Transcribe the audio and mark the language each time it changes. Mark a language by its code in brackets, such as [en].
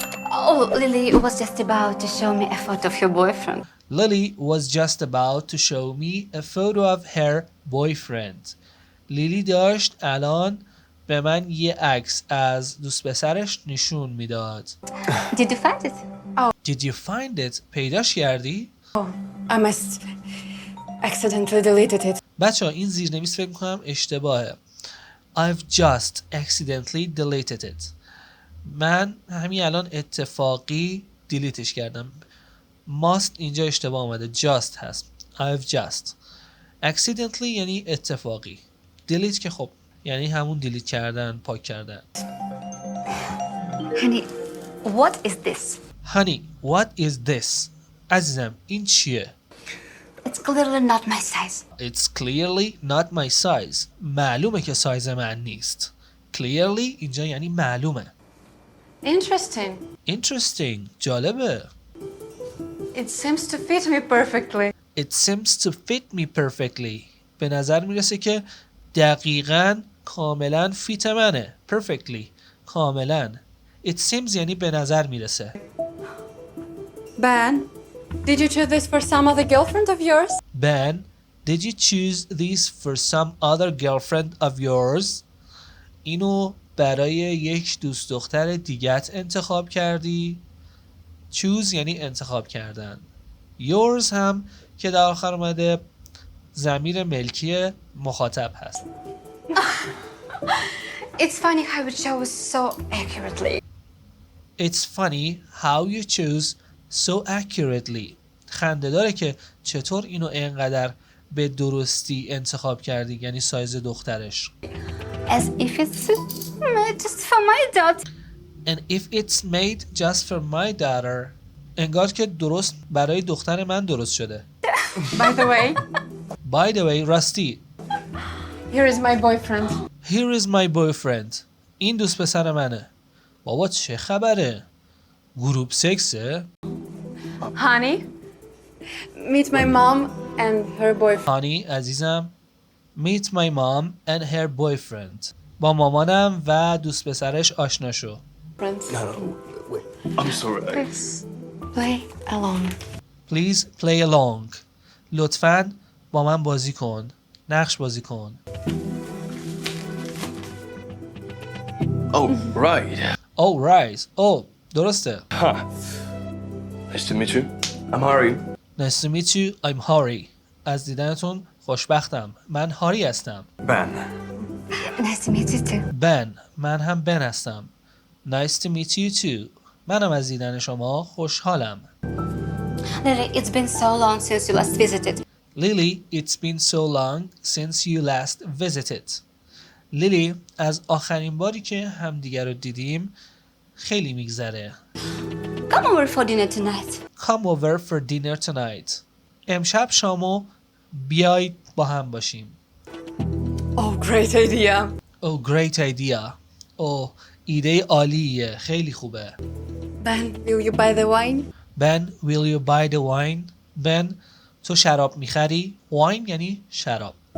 [en] Oh, Lily was just about to show me a photo of your boyfriend. Lily was just about to show me a photo of her boyfriend. [fa] لیلی داشت الان به من یه عکس از دوست پسرش نشون میداد. [en] Did you find it? Did you find it? [fa] پیداش کردی؟ [en] I must accidentally deleted it. [fa] بچه ها این زیرنویس فکر میکنم اشتباهه. [en] I've just accidentally deleted it. [fa] من همین الان اتفاقی دیلیتش کردم. must اینجا اشتباه آمده. just هست. [en] I've just. [fa] accidentally یعنی اتفاقی. delete که خب یعنی همون دیلیت کردن، پاک کردن. [en] Honey, what is this? Honey, what is this? [fa] عزیزم این چیه؟ [en] It's clearly not my size. It's clearly not my size. [fa] معلومه که سایز من نیست. Clearly اینجا یعنی معلومه. [en] Interesting. Interesting. [fa] جالبه. [en] It seems to fit me perfectly. It seems to fit me perfectly. [fa] به نظر میرسه که دقیقاً کاملاً فیت منه. Perfectly. کاملاً. It seems یعنی به نظر میرسه. [en] Ben, did you choose this for some other girlfriend of yours? Ben, did you choose these for some other girlfriend of yours? [fa] اینو برای یک دوست دختر دیگت انتخاب کردی؟ choose یعنی انتخاب کردن. yours هم که در آخر اومده ضمیر ملکی مخاطب هست. [en] It's funny how it shows so accurately. It's funny how you choose so accurately. [fa] خنده داره که چطور اینو اینقدر به درستی انتخاب کردی، یعنی سایز دخترش. [en] As if it's made just for my daughter. And if it's made just for my daughter. [fa] انگار که درست برای دختر من درست شده. [en] By the way, By the way, [fa] راستی. [en] here is my boyfriend. Here is my boyfriend. [fa] این دوست پسر منه. بابا چه خبره؟ گروپ سکسه؟ [en] Honey, meet my mom and her boyfriend. [fa] هانی عزیزم [en] Meet my mom and her boyfriend. [fa] با مامانم و دوست پسرش آشنا شو. [en] Friends. No, wait. I'm sorry. Please play along. Please play along. [fa] لطفاً با من بازی کن. نقش بازی کن. [en] Oh, right. Oh right. Oh [fa] درسته. [en] Huh. Nice to meet you. I'm Harry. Nice to meet you. I'm Harry. [fa] از دیدنتون خوشبختم. من هاری هستم. [en] Ben. Nice to meet you too. [fa] بن. من هم بن هستم. [en] Nice to meet you too. [fa] منم از دیدن شما خوشحالم. [en] Lily, it's been so long since you last visited. Lily, it's been so long since you last visited. [fa] لیلی از آخرین باری که همدیگر رو دیدیم خیلی میگذره. [en] Come over for dinner tonight. Come over for dinner tonight. [fa] امشب شامو بیاید با هم باشیم. [en] Oh, great idea. Oh, great idea. [fa] Oh, ایده عالیه. خیلی خوبه. [en] Ben, will you buy the wine? Ben, will you buy the wine? [fa] Ben, تو شراب میخری؟ Wine یعنی شراب.